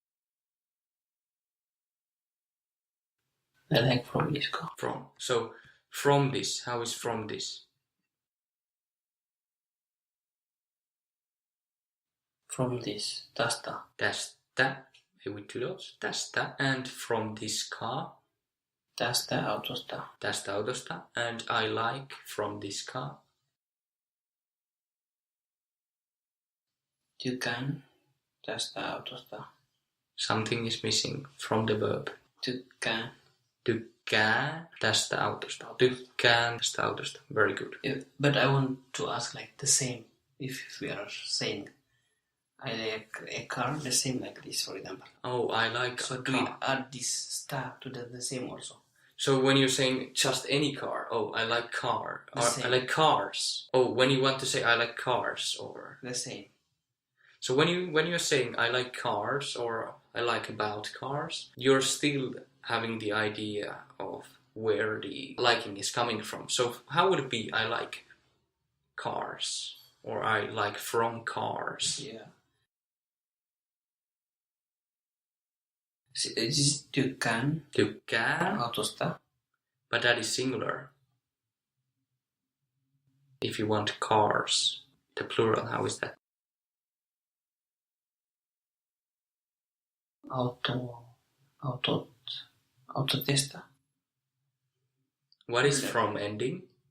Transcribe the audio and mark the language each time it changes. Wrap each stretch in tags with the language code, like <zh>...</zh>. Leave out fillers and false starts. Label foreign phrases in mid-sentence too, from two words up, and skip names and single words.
<en>I like from this car. From. So from this, how is from this? From this.</en> <fi>Tästä.</fi> <en>Tästä with 2 dots. Tästä. And from this car.</en> <fi>Tästä autosta. Tästä autosta.</fi> <en>And I like from this car.</en> <fi>Tykään tästä autosta.</fi> <en>Something is missing from the verb.</en> <fi>Tykkään. Tykkään tästä autosta. Tykkään tästä autosta.</fi> <en>Very good. But I want to ask like the same. If we are saying I like a car, the same like this, for example. Oh, I like so a do car. we add this star to the same also? So when you're saying just any car, oh, I like car. Or I like cars. Oh, when you want to say I like cars, or... The same. So when you're saying I like cars, or I like about cars, you're still having the idea of where the liking is coming from. So how would it be I like cars, or I like from cars? Yeah.</en> <fi>Siis tykkään. Tykkään. Autosta.</fi> <en>But that is singular. If you want cars, the plural, how is that?</en> <fi>Autotesta.</fi> <en>What is from ending?</en>